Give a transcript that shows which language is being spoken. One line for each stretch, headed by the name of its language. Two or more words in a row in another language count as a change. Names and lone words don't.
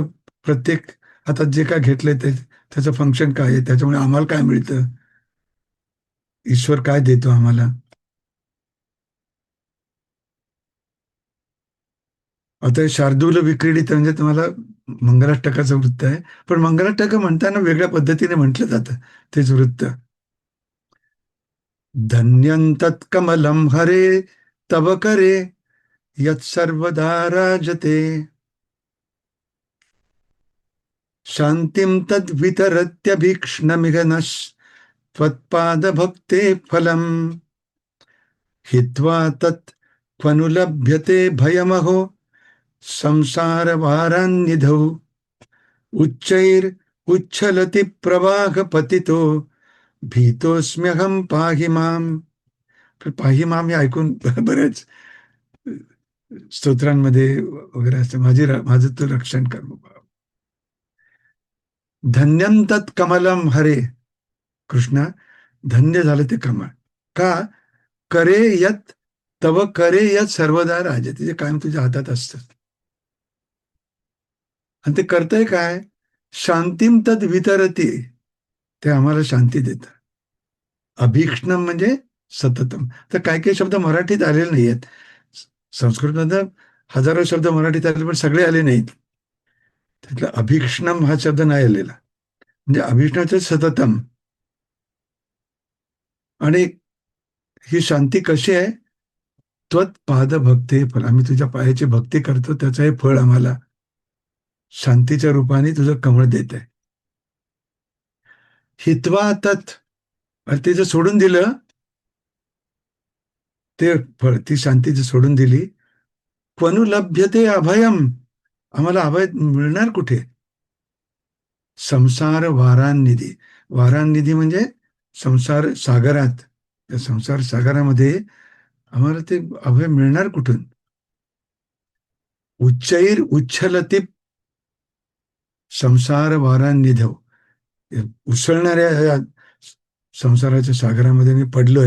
Marathi: प्रत्येक हातात जे काय घेतलंय ते, त्याचं फंक्शन काय आहे, त्याच्यामुळे आम्हाला काय मिळतं, ईश्वर काय देतो आम्हाला. आता हे शार्दूल विक्रीडित म्हणजे तुम्हाला मंगलाष्टकाचं वृत्त आहे. पण मंगलाष्टक म्हणताना वेगळ्या पद्धतीने म्हटलं जातं तेच वृत्त.
Sanskrit: धन्यं तत्कमलं हरे तव करे यत्सर्वदा राजते शान्तिं तद्वितरत्यभीक्ष्णमिह नः त्वत्पादभक्ते फलम् हित्वा तत् क्वनु लभ्यते भयमहो संसारभारान्निधौ उच्चैर उच्छलति प्रवाहपतितो भीतोऽस्म्यहं पाहि माम. पाहि माम
Marathi: हे ऐकून बऱ्याच स्तोत्रांमध्ये वगैरे असतं, माझं तू रक्षण कर बाबा.
Sanskrit: धन्यंतत कमलम हरे,
Marathi: कृष्णा धन्य झालं ते कमळ. का?
Sanskrit: करे यत तव करे यत सर्वदा राजे,
Marathi: तिचे कायम तुझ्या हातात असतं. आणि ते करतंय काय?
Sanskrit: शांतीम तद वितरती,
Marathi: ते आम्हाला शांती देतं. अभीक्ष्णम म्हणजे सततम. तर काही काही शब्द मराठीत आलेले नाही आहेत. संस्कृतमध्ये हजारो शब्द मराठीत आले पण सगळे आले नाहीत. त्यातला अभीक्ष्णम हा शब्द नाही आलेला. म्हणजे अभीष्णाचं सततम. आणि ही शांती कशी आहे?
Sanskrit: त्वत पाद भक्ती फल,
Marathi: आम्ही तुझ्या पायाची भक्ती करतो त्याचं हे फळ आम्हाला शांतीच्या रूपाने तुझं कमळ देत आहे.
Sanskrit: हित्वा तत्,
Marathi: ते जर सोडून दिलं ते फळ, ती शांती जर सोडून दिली,
Sanskrit: क्वनु लभ्यते अभयम,
Marathi: आम्हाला अभय मिळणार कुठे?
Sanskrit: संसार वारांनिधी,
Marathi: वारांनिधी म्हणजे संसार सागरात, त्या संसार सागरामध्ये आम्हाला ते अभय मिळणार कुठून?
Sanskrit: उच्चैर उच्छलती संसार वारांनिधव,
Marathi: उसळणाऱ्या या संसाराच्या सागरामध्ये मी पडलोय.